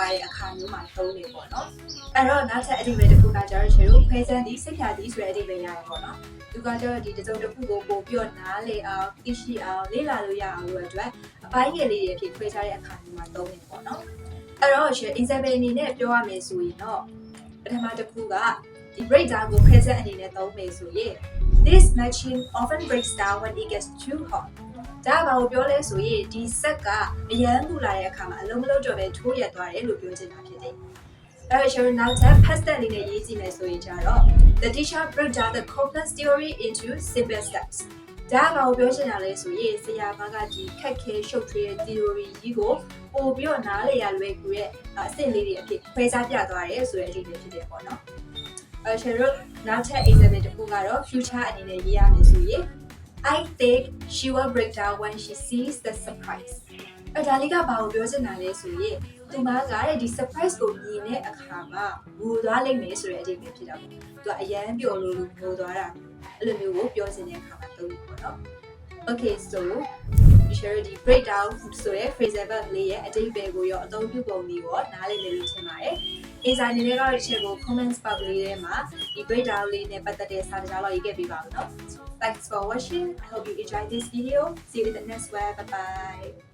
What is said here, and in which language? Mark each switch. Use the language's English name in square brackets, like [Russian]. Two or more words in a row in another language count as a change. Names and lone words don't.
[Burmese] သွားတဲ့အခါမျိုးမှာသုံးနေပေါ့နော်အဲ့တော့နောက်ထပ်အတိတ်ပဲတစ်ခုကကြတော့ကျတော့ခွဲစမ်းသည်စိတ်ဖြာသည်ဆိုတဲ့အတိတ်ပဲရတယ်ပေါ့နော်သူကကြတော့ဒီတစုံတစ်ခုကိုပို့ပြီးတော့နားလေအောင်သိရှိအောင်လေ့လာလို့ရအောင်လို့အတွက်အပိုင်းငယ်လေးတွေအဖြစ်ခွဲခြားတဲ့အခါမျိုးမှာသုံးနေပေါ့နော်အဲ့တော့ရှင် example အနေနဲ့ပြောရမယ်ဆိုရင်တော့ပထမတစ်ခုကဒီ breakdown ကိုခွဲစမ်းအနေနဲ့သုံးမယ်ဆိုရင် [English] This machine often breaks down when it gets too hot. [Burmese] ဒါကဘာကိုပြောလဲဆိုရင်ဒီစက်ကအရန်ပူလာတဲ့အခါမှာအလုံးမလုံးတော့ပဲထိုးရက်သွားတယ်လို့ပြောချင်တာဖြစ်တယ်။အဲ့တော့ကျွန်တော်နောက်ထပ် [English] past tense [Burmese] လေးနဲ့ရေးကြည့်မယ်ဆိုရင်ကျတော့ [English] The teacher broke down the complex theory into simple steps. [Burmese] ဒါကဘာကိုပြောချင်တာလဲဆိုရင်ဆရာမကဒီခက်ခဲရှုပ်ထွေးတဲ့ theory ကြီးကိုပို့ပြီးတော့နားလည်ရလွယ်ကူတဲ့အဆင့်လေးတွေအဖြစ်ခွဲခြားပြသွားတယ်ဆိုတဲ့အဓိပ္ပာယ်ဖြစ်တယ် ပေါ့နော်။ကျွန်တော်နောက်ထပ် example တစ်ခုကတော့ future အနေနဲ့ရေးရမယ်ဆိုရင် [English] I think she will break down when she sees the surprise [Burmese] အဲ့ဒါ လေးကဘာကိုပြောချင်တာလဲဆိုရင်သူမကတဲ့ဒီ surprise ကိုမြင်တဲ့အခါမှာငိုသွားလိမ့်မယ်ဆိုတဲ့အဓိပ္ပာယ်ဖြစ်တာပေါ့သူကအရန်ပျော်လို့ငိုသွားတာအဲ့လိုမျိုးကိုပြောချင်တဲ့အခါမှာသုံးလို့ပေါ့နော် [English] Okay so share the breakdown [Burmese] ဆိုတဲ့ [English] phrasal verb [Burmese] လေးရဲ့အဓိပ္ပာယ်ကိုရောအသုံးပြုပုံလေးကိုနားလည်မယ်လို့ထင်ပါတယ်အစားအနေနဲ့ကတော့ဒီချက်ကို comments box လေးထဲမှာဒီ breakdown လေးနဲ့ပတ်သက်တဲ့စာတကြားလောက်ရေးခဲ့ပေးပါဦးနော် [English] Thanks for watching. I hope you enjoyed this video. See you in the next one. Bye bye.